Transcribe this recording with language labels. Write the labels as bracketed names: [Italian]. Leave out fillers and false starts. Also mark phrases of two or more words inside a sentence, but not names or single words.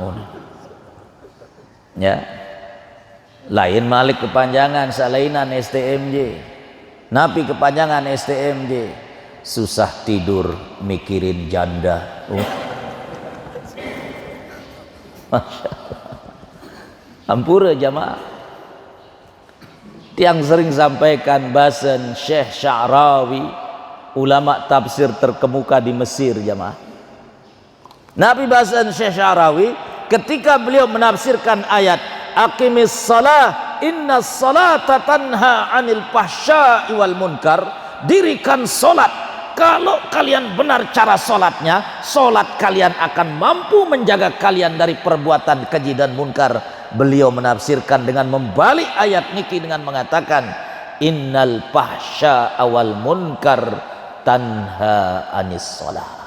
[Indonesian] Ya. Lain malik kepanjangan salainan STMJ. Nabi kepanjangan STMJ susah tidur mikirin janda. [Arabic] Masya Allah. [Sasak] Ampura jamaah. [Indonesian] Tiang sering sampaikan bahasan Syekh Sya'rawi, ulama tafsir terkemuka di Mesir jamaah. Nabi bahasan Syekh Sya'rawi ketika beliau menafsirkan ayat [Arabic] aqimis salah innas salata tanha 'anil fahsya'i wal munkar, [Indonesian] dirikan salat, kalau kalian benar cara salatnya, salat kalian akan mampu menjaga kalian dari perbuatan keji dan munkar. Beliau menafsirkan dengan membalik ayat niki dengan mengatakan [Arabic] innal fahsya'a wal munkar tanha 'anis salah.